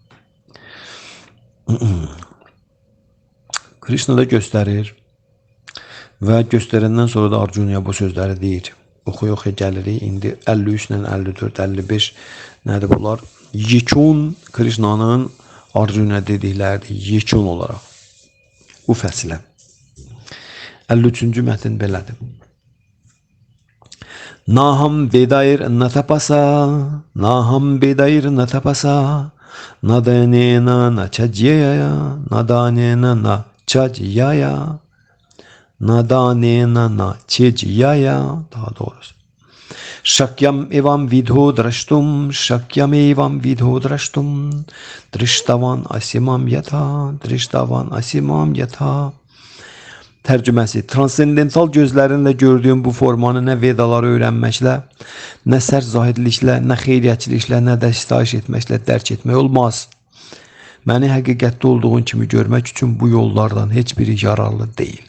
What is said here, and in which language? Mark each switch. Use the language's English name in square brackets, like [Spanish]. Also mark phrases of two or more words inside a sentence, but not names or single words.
[Azerbaijani] Krishna da göstərir və göstərəndən sonra da Arjunaya bu sözləri deyir. Oxuya-oxuya gəlirik. İndi 53 ilə 54, 55 nədir bunlar? Yekun Krishnanın Arjuna dedikləridir. Yekun olaraq. Bu fəsilə. 53-cü mətn belədir. [Sanskrit] नाहं वेदैर् न तपसा, नाहं वेदैर् न तपसा, न दानेन न चेज्यया, न दानेन न चेज्यया, न दानेन न चेज्यया, [Azerbaijani] daha doğrusu. [Sanskrit] शक्यम् एवं विधो द्रष्टुम्, शक्यम् एवं विधो द्रष्टुम्, दृष्टवान् असि मां यथा, दृष्टवान् असि मां यथा. [Azerbaijani] Tərcüməsi, transendental gözlərinlə gördüyüm bu formanı nə vedaları öyrənməklə, nə sərt zahidliklə, nə xeyriyyətçiliklə, nə də sitayiş etməklə dərk etmək olmaz. Məni həqiqətdə olduğun kimi görmək üçün bu yollardan heç biri yararlı deyil.